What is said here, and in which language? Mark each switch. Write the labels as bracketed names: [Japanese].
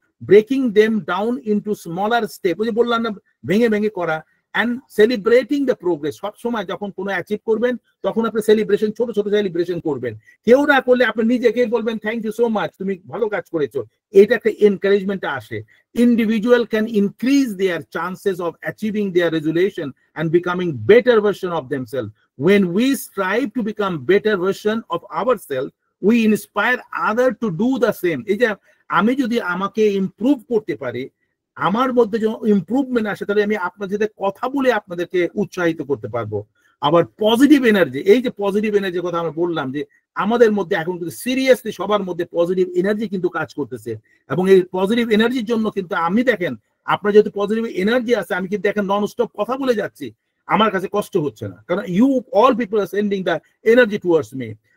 [English] Breaking them down into smaller steps, [Bangla] ওই যে বললাম না, ভেঙে ভেঙে করা, [English] and celebrating the progress. [Bangla] সব সময় যখন কোনো অ্যাচিভ করবেন, তখন আপনি সেলিব্রেশন, ছোট ছোট সেলিব্রেশন করবেন। কেউ না করলে আপনি নিজেকে বলবেন [English] thank you so much, [Bangla] তুমি ভালো কাজ করেছো, এটা একটা এনকারেজমেন্ট আসে। [English] Individual can increase their chances of achieving their resolution and becoming better version of themselves. When we strive to become better version of ourselves, we inspire other to do the same. [Bangla] এই যে আমি যদি আমাকে improve করতে পারি, আমার মধ্যে যখন ইমপ্রুভমেন্ট আসে, তাহলে আমি আপনাদের সাথে কথা বলে আপনাদেরকে উৎসাহিত করতে পারবো। আবার পজিটিভ এনার্জি, এই যে পজিটিভ এনার্জির কথা আমরা বললাম, যে আমাদের মধ্যে এখন কিন্তু সিরিয়াসলি সবার মধ্যে পজিটিভ এনার্জি কিন্তু কাজ করতেছে, এবং এই পজিটিভ এনার্জির জন্য কিন্তু আমি দেখেন, আপনার যেহেতু পজিটিভ এনার্জি আছে, আমি কিন্তু দেখেন নন স্টপ কথা বলে যাচ্ছি, আমার কাছে কষ্ট হচ্ছে না, কারণ [English] You all people are sending the energy towards me.